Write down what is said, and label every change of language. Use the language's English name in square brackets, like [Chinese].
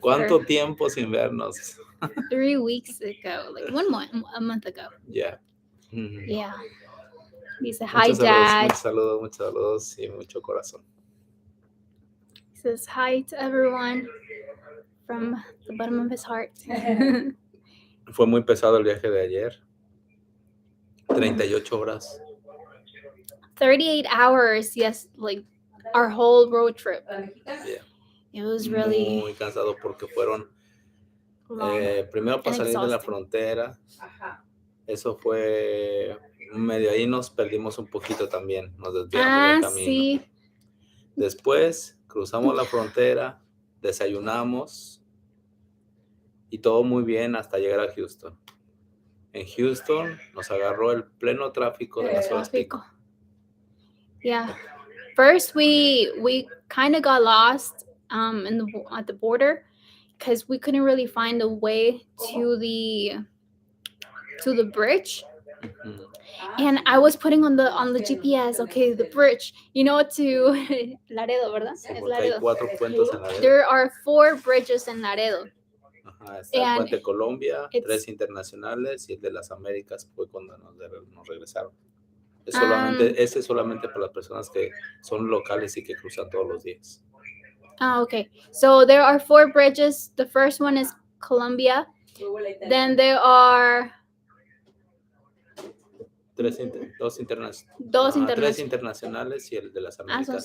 [Spanish] ¿Cuánto tiempo sin vernos? [English] 3 weeks ago, like a month ago. Yeah. Mm-hmm. Yeah. Dice hi, Dad. [Spanish] Muchos saludos y mucho corazón. [English] He says hi to everyone from the bottom of his heart. [Spanish] Fue muy pesado el viaje de ayer. 38 horas. [English] 38 hours, yes, like our whole road trip. Yeah. It was really [Spanish] muy cansado porque fueron primero para salir de la frontera. Eso fue medio ahí nos perdimos un poquito también, nos desviamos del camino. Sí. Después cruzamos la frontera, desayunamos y todo muy bien hasta llegar a Houston. En Houston nos agarró el pleno tráfico de las horas pico. [English] Yeah. First we kind of got lost at the border because we couldn't really find a way to the bridge. Mm-hmm. And I was putting on the GPS, okay, the bridge, to Laredo, [Spanish] ¿verdad? Es Laredo. [English] There are 4 bridges in Laredo. [Spanish] Ajá, está el Puente Colombia, 3 internacionales y el de las Américas fue cuando nos regresaron. Ese es solamente para las personas que son locales y que cruzan todos los días. [English] Okay. So there are 4 bridges. The first one is Colombia. Then there are [Spanish] 3 internacionales y el de las Américas.